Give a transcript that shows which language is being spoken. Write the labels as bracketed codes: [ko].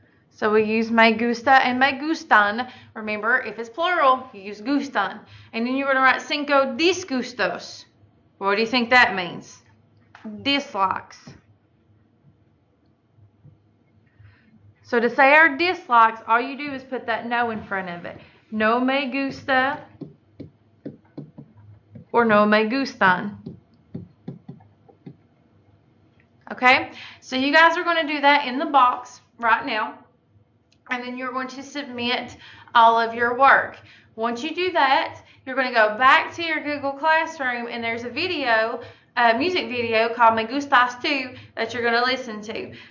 [en] So we use [es] me gusta [en] and [es] me gustan. [en] Remember, if it's plural, you use gustan. And then you're going to write [es] cinco disgustos. [en] What do you think that means? Dislikes. So to say our dislikes, all you do is put that no in front of it. [es] No me gusta or no me gustan. [en] Okay, so you guys are going to do that in the box right now. And then you're going to submit all of your work. Once you do that, you're going to go back to your Google Classroom, and there's a video, a music video called Me Gustas 2 that you're going to listen to.